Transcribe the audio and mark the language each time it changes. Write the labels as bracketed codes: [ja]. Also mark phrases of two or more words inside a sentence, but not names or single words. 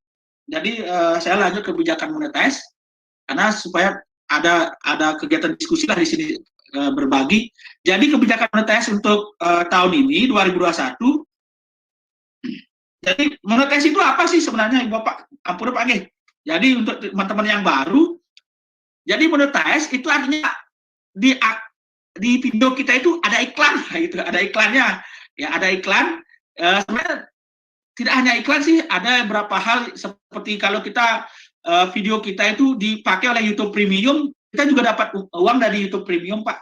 [id] Jadi, saya lanjut kebijakan monetize, karena supaya ada kegiatan diskusi lah di sini, berbagi. Jadi kebijakan monetize untuk tahun ini 2021. Jadi monetize itu apa sih sebenarnya Ibu Bapak? [jv] Ampun Pak nggih. [id] Jadi untuk teman-teman yang baru, jadi monetize itu artinya di video kita itu ada iklan gitu, ada iklannya. Ya, ada iklan. Sebenarnya tidak hanya iklan sih, ada beberapa hal seperti kalau kita video kita itu dipakai oleh YouTube Premium, kita juga dapat uang dari YouTube Premium, Pak.